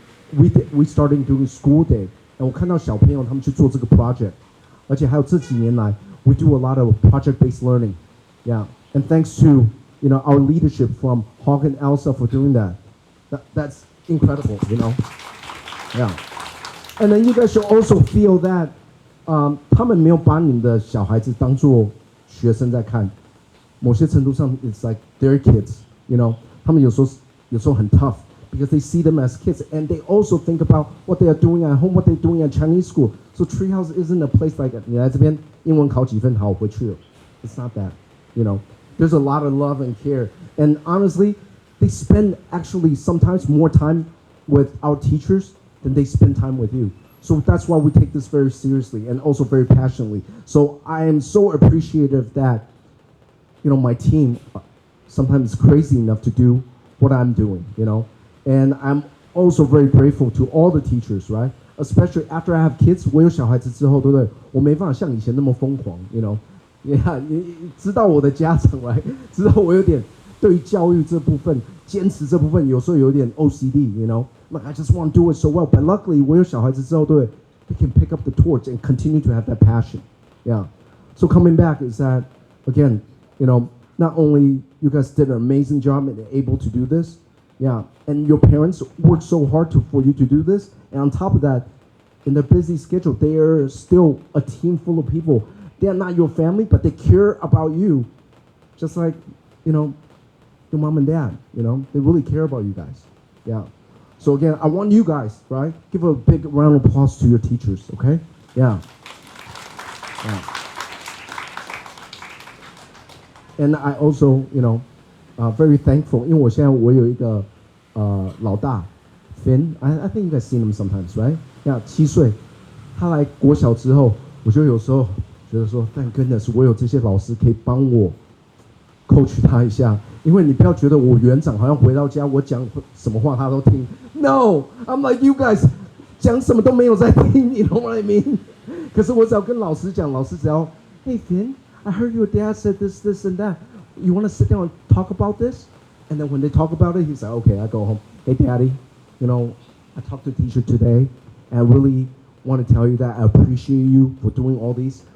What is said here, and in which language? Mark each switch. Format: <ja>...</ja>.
<en>We started doing school day, and</en> <zh>我看到小朋友他们去做这个</zh> <en>project，</en> <zh>而且还有这几年来</zh> <en>we do a lot of project-based learning, yeah. And thanks to our leadership from Hawk and Elsa for doing that. That's incredible, yeah. And then you guys should also feel that</en> <zh>他们没有把你们的小孩子当作学生在看，某些程度上</zh> <en>it's like their kids,</en> <zh>他们有时候很</zh> <en>tough， because they see them as kids, and they also think about what they are doing at home, what they're doing at Chinese school. So Treehouse isn't a place like</en> <zh>你来这边英文考几分好回去了.</zh> <en>It's not that, you know. There's a lot of love and care, and honestly, they spend actually sometimes more time with our teachers than they spend time with you. So that's why we take this very seriously and also very passionately. So I am so appreciative that, you know, my team sometimes is crazy enough to do what I'm doing, you know. And I'm also very grateful to all the teachers, right? Especially after I have kids,</en> <zh>我有小孩子之后，对不对？我没办法像以前那么疯狂，</zh> <en>you know.</en> <zh>Yeah, 你知道我的家长来，知道我有点对于教育这部分、坚持这部分，有时候有点 OCD，you know.</zh> <en>Like I just want to do it so well, but luckily</en> <zh>我有小孩子之后，对</zh> <en>they can pick up the torch and continue to have that passion. Yeah. So coming back is that again, you know, not only you guys did an amazing job and able to do this, yeah, and your parents worked so hard for you to do this, and on top of that, in their busy schedule, they are still a team full of people. They are not your family, but they care about you, just like, you know, your mom and dad. You know, they really care about you guys. Yeah. So again, I want you guys, right? Give a big round of applause to your teachers, okay? Yeah. Yeah. And I also, you know, very thankful.</en> <zh>因为我现在我有一个老大 Finn.</zh> <en>I think you guys seen him sometimes, right?</en> <zh>Yeah, 7岁。他来国小之后，我就有时候觉得说 ，Thank goodness，我有这些老师可以帮我 coach 他一下。因为你不要觉得我园长好像回到家我讲什么话他都听。</zh> <en>No, I'm like you guys，</en> <zh>讲什么都没有在听，你懂</zh> <en>what I mean？</en> <zh>可是我只要跟老师讲，老师只要</zh> <en>，Hey Finn，I heard your dad said this, this and that. You want to sit down and talk about this? And then when they talk about it, he's like, okay, I go home. Hey, Daddy, you know, I talked to the teacher today, and I really want to tell you that I appreciate you for doing all these.</en>